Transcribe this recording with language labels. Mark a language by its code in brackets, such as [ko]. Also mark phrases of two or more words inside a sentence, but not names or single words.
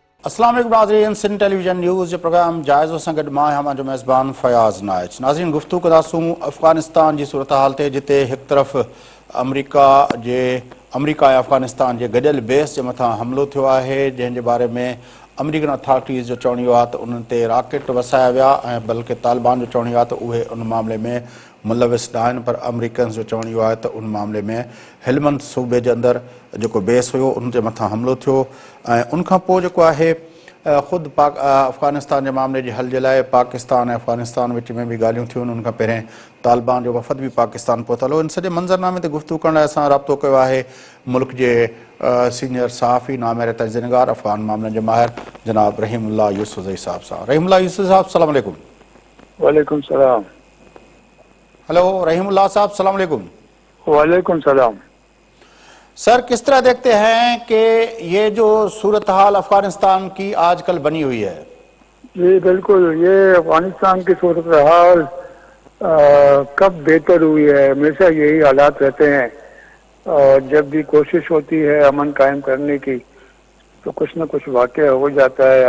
[sd] السلام علیکم ناظرین، سندھ ٹیلی ویژن نیوز جو پروگرام جائزو سان گڈ ماں ہما جو میزبان فیاض نائچ. ناظرین گفتگو کنداسوں افغانستان کی صورتحال تے، جتے ایک طرف امریکہ ऐं अफ़गानिस्तान जे गॾियल बेस जे मथां हमिलो थियो आहे, जंहिं जे बारे में [en] American authorities [sd] जो चवण इहो आहे त उन्हनि ते रॉकेट वसाया विया ऐं बल्कि तालिबान जो चवण इहो आहे त उहे उन मामले में मुलविस न आहिनि, पर अमेरिकन्स जो चवण इहो आहे त उन मामले में हेलमंद सूबे जे अंदरि जेको बेस हुयो उन जे मथां हमिलो थियो ऐं उनखां पोइ जेको आहे ख़ुदि अफ़गानिस्तान जे मामले जे हल जे लाइ पाकिस्तान ऐं अफ़गानिस्तान विच में बि ॻाल्हियूं थियूं. उनखां पहिरें तालिबान जो वफ़द बि पाकिस्तान पहुतल हो. इन सॼे मंज़रनामे ते गुफ़्तगू करण लाइ असां राब्तो कयो आहे मुल्क जे सीनियर सहाफ़ी, नामेर तर्जुमेगार, अफ़गान मामलनि जे माहिर जनाब रहीमुल्लाह यूसुफ़ज़ई साहब सां. रहीमुल्लाह यूसुफ़ साहब [ar] سلام عليكم. وعليكم سلام. [sd] हेलो रहीमुल्लाह साहब [ar] سلام عليكم. وعليكم سلام. [ur] سر، کس طرح دیکھتے ہیں کہ یہ جو صورت حال افغانستان کی آج کل بنی ہوئی ہے? جی بالکل، یہ افغانستان کی صورت حال کب بہتر ہوئی ہے. ہمیشہ یہی حالات رہتے ہیں اور جب بھی کوشش ہوتی ہے امن قائم کرنے کی تو کچھ نہ کچھ واقعہ ہو جاتا ہے.